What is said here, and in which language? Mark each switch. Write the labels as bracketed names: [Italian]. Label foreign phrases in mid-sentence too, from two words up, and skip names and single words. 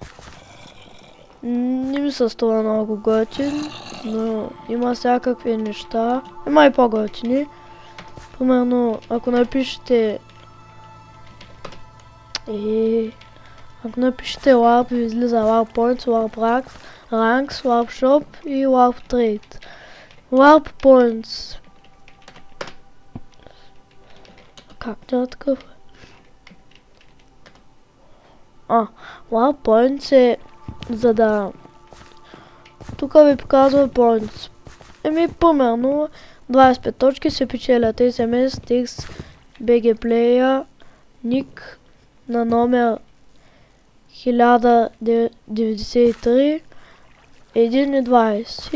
[Bulgarian] Не ми се струва много готин, но има всякакви неща. Има и по-готини. Примерно, ако напишете LARP, ви излиза LARP Points, LARP Ranks, LARP Shop и LARP Trade. LARP Points. Как няма такъв? LARP Points е за да... Тук ви показва Points. Примерно 25 точки се печелят SMS, Tix, BG Player, ник на номер 1093, 1 и 20.